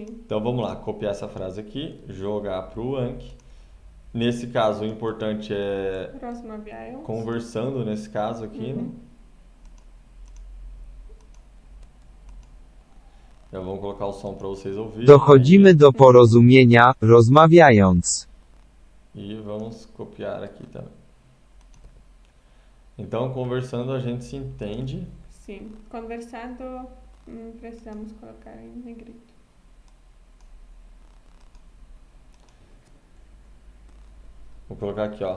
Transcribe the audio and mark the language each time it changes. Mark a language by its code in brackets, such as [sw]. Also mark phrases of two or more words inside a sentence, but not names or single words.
[pt] Então, vamos lá, copiar essa frase aqui, jogar para o Anki. Nesse caso, o importante é conversando, nesse caso aqui, né? Já vamos colocar o som para vocês ouvirem. [pl] Dochodzimy do porozumienia, rozmawiając. [pt] E vamos copiar aqui também. Então, conversando a gente se entende. Sim, conversando precisamos colocar em negrito. Vou colocar aqui, ó.